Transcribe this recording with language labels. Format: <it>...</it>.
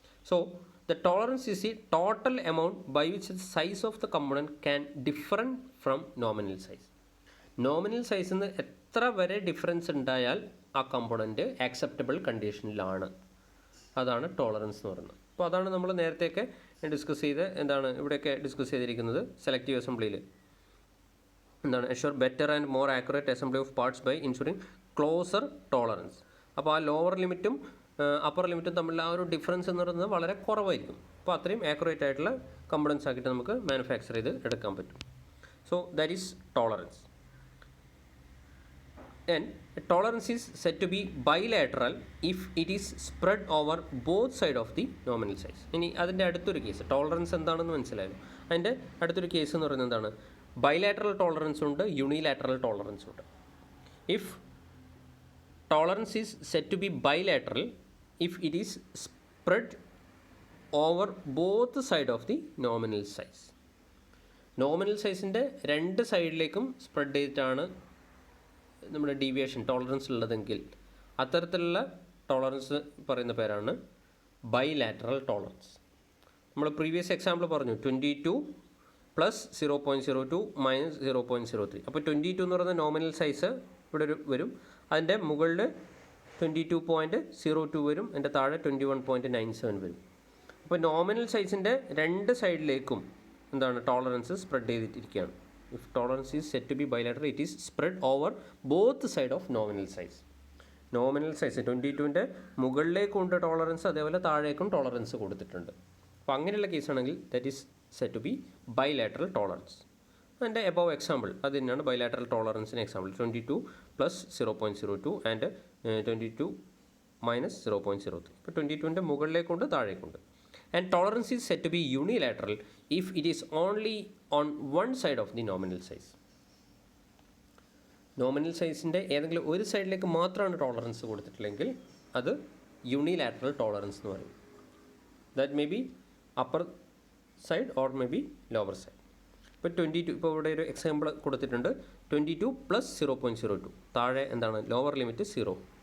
<en>So the tolerance is the total amount by which the size of the component can differ from nominal size.</en> <ml>Nominal സൈസിൽ നിന്ന് എത്ര വരെ difference ഉണ്ടായാൽ ആ component acceptable കണ്ടീഷനിലാണ്, അതാണ് tolerance എന്ന് പറയുന്നത്. അപ്പോൾ അതാണ് നമ്മൾ നേരത്തെയൊക്കെ ഡിസ്കസ് ചെയ്ത് എന്താണ് ഇവിടെയൊക്കെ ഡിസ്കസ് ചെയ്തിരിക്കുന്നത് സെലക്റ്റീവ് അസംബ്ലിയിൽ എന്താണ്</ml> <en>Assure better and more accurate assembly of parts by insuring closer tolerance.</en> <ml>അപ്പോൾ ആ ലോവർ ലിമിറ്റും അപ്പർ ലിമിറ്റും തമ്മിലുള്ള ആ ഒരു ഡിഫറൻസ് എന്ന് പറയുന്നത് വളരെ കുറവായിരിക്കും. അപ്പോൾ അത്രയും ആക്യുറേറ്റ് ആയിട്ടുള്ള കമ്പോണൻസ് ആക്കിയിട്ട് നമുക്ക് മാനുഫാക്ചർ ചെയ്ത് എടുക്കാൻ പറ്റും.</ml> <en>So that is tolerance. And tolerance is said to be bilateral if it is spread over both side of the nominal size.</en> <ml>ഇനി അതിൻ്റെ അടുത്തൊരു കേസ് ടോളറൻസ് എന്താണെന്ന് മനസ്സിലായല്ലോ. അതിൻ്റെ അടുത്തൊരു കേസ് എന്ന് പറയുന്നത് എന്താണ്, ബൈലാറ്ററൽ ടോളറൻസ് ഉണ്ട്, യൂണിലാറ്ററൽ ടോളറൻസ് ഉണ്ട്.</ml> <en>If tolerance is set to be bilateral if it is spread over both side of the nominal size.</en> <ml>Nominal സൈസിൻ്റെ രണ്ട് സൈഡിലേക്കും സ്പ്രെഡ് ചെയ്തിട്ടാണ് നമ്മുടെ ഡീവിയേഷൻ ടോളറൻസ് ഉള്ളതെങ്കിൽ അത്തരത്തിലുള്ള ടോളറൻസ് പറയുന്ന പേരാണ് ബൈലാറ്ററൽ ടോളറൻസ്. നമ്മൾ പ്രീവിയസ് എക്സാമ്പിൾ പറഞ്ഞു 22 പ്ലസ് 0.02 മൈനസ് 0.03. അപ്പോൾ 22 എന്ന് പറയുന്ന നോമിനൽ സൈസ് ഇവിടെ വരും, അതിൻ്റെ മുകളിൽ 22.02 വരും, അതിൻ്റെ താഴെ 21.97 വരും. അപ്പോൾ നോമിനൽ സൈസിൻ്റെ രണ്ട് സൈഡിലേക്കും എന്താണ് tolerance spread ചെയ്തിട്ടിരിക്കുകയാണ്.</ml> <en>If tolerance is said to be bilateral, it is spread over both side of nominal size.</en> <ml>Nominal size 22ൻ്റെ മുകളിലേക്കുണ്ട് tolerance, അതേപോലെ താഴേക്കും ടോളറൻസ് കൊടുത്തിട്ടുണ്ട്. അപ്പോൾ അങ്ങനെയുള്ള കേസാണെങ്കിൽ</ml> <en>That is set to be bilateral tolerance.</en> <ml>അതിൻ്റെ എബവ് എക്സാമ്പിൾ അത് തന്നെയാണ് bilateral ടോളറൻസിന് example 22 plus 0.02 and 22 minus 0.03. ഇപ്പോൾ 22ൻ്റെ മുകളിലേക്കുണ്ട് താഴേക്കുണ്ട്.</ml> <en>And tolerance is said to be unilateral if it is only on one side of the nominal size.</en> <ml>Nominal സൈസിൻ്റെ ഏതെങ്കിലും ഒരു സൈഡിലേക്ക് മാത്രമാണ് tolerance കൊടുത്തിട്ടില്ലെങ്കിൽ അത് unilateral tolerance എന്ന് പറയും.</ml> <en>That may be upper side or may be lower side.</en> <ml>ഇപ്പോൾ 22 ഇപ്പോൾ ഇവിടെ ഒരു എക്സാമ്പിൾ കൊടുത്തിട്ടുണ്ട് 22 പ്ലസ് 0.02, താഴെ എന്താണ് ലോവർ ലിമിറ്റ് 0.</ml>